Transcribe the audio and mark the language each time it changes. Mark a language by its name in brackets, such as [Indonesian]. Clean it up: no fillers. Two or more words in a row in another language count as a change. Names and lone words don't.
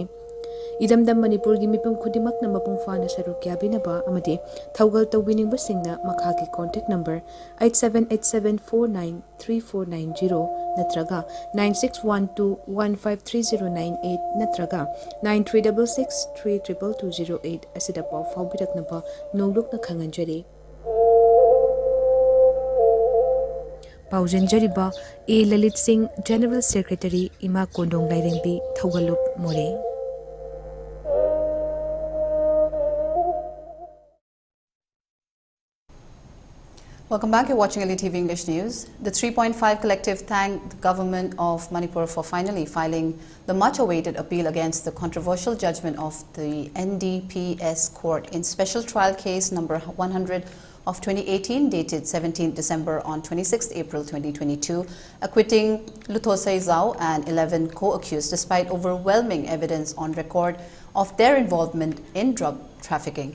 [Manipuri] Idamdam Manipur gi mipum khudimak na mapung fana saru kya binaba amadi thaugal tawbining basingna makha ki [English] contact number [Manipuri] 8787493490 natraga 9612153098 natraga 9366332208 asida paw fawbiraknaba nolukna khanganjari. Paujanjariba A. Lalit Singh, General Secretary, Ima Kondong Lairengbi, Thaugalup More. [English] Welcome back. You're watching ELITETV English News. The 3.5 collective thanked the government of Manipur for finally filing the much-awaited appeal against the controversial judgment of the NDPS court in special trial case number 100 of 2018 dated 17th December on 26th April 2022, acquitting Luthosai Zhao and 11 co-accused despite overwhelming evidence on record of their involvement in drug trafficking.